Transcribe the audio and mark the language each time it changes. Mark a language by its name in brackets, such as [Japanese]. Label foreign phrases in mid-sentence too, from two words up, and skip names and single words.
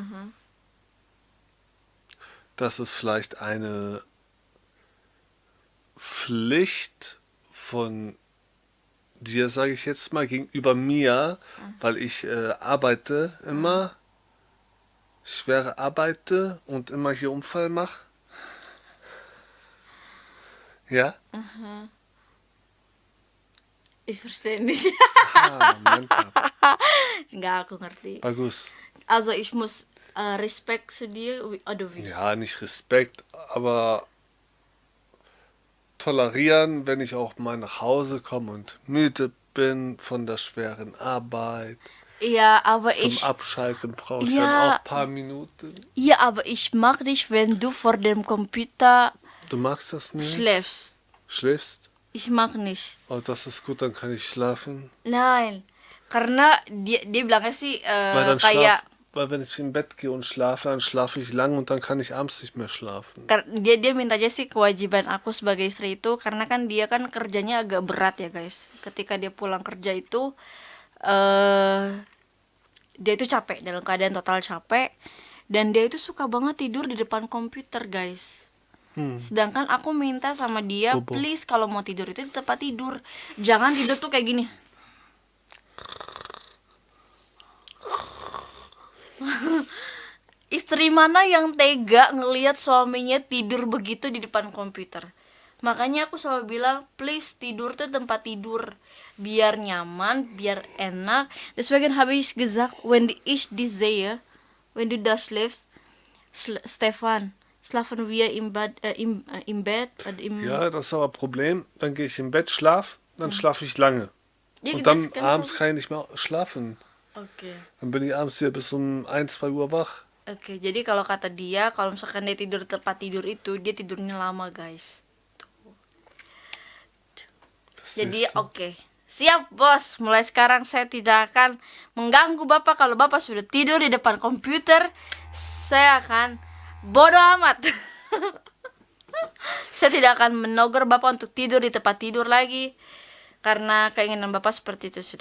[German] Das ist vielleicht eine Pflicht von dir, sage ich jetzt mal, gegenüber mir, weil ich arbeite immer, schwere arbeite und immer hier Unfall mache. Ja? Ich verstehe nicht. [Indonesian] Ah, mantap. Enggak, aku ngerti. Bagus. [German] Also ich muss Respekt zu dir. Aduh, wie? Ja, nicht Respekt, aber tolerieren, wenn ich auch mal nach Hause komme und müde bin von der schweren Arbeit. Ja, aber Zum ich. Abschalten brauche ich Ja. dann auch ein paar Minuten. Ja, aber ich mag dich, wenn du vor dem Computer Du magst das nicht? schläfst. Schläfst? Ich mag nicht. Oh, das ist gut, dann kann ich schlafen. Nein, [Indonesian] karena dia bilangnya sih kayak [German] Weil wenn ich im Bett gehe und schlafe, dann schlafe ich lang und dann kann ich abends nicht mehr schlafen. [Indonesian] dia mintanya sih kewajiban aku sebagai istri itu karena kan dia kan kerjanya agak berat ya guys. Ketika dia pulang kerja itu dia itu capek, dalam keadaan total capek, dan dia itu suka banget tidur di depan komputer guys. Sedangkan aku minta sama dia, Bobo. please kalau mau tidur itu di tempat tidur, jangan tidur tuh kayak gini. Istri mana yang tega ngelihat suaminya tidur begitu di depan komputer? Makanya aku selalu bilang, please tidur tuh tempat tidur, biar nyaman, biar enak. [German] Deswegen habe ich gesagt, wenn ich dich sehe, wenn du da schläfst, Stefan, schlafen wir im Bett, im Bett, Ja, das ist aber ein Problem. Dann gehe ich im Bett, schlaf, dann schlafe ich lange. Ja, Und das dann kann abends man- kann ich nicht mehr schlafen. Oke. Dann bin ich abends hier bis um 1, 2 Uhr wach. [Indonesian] Oke, jadi kalau kata dia, kalau misalkan dia tidur di tempat tidur itu, dia tidurnya lama, guys. [German] Das [Indonesian] Jadi [German] siehst du. [Indonesian] oke. Siap bos, mulai sekarang saya tidak akan mengganggu bapak. Kalau bapak sudah tidur di depan komputer, saya akan bodoh amat. Saya tidak akan menegur bapak untuk tidur di tempat tidur lagi, karena keinginan bapak seperti itu sudah.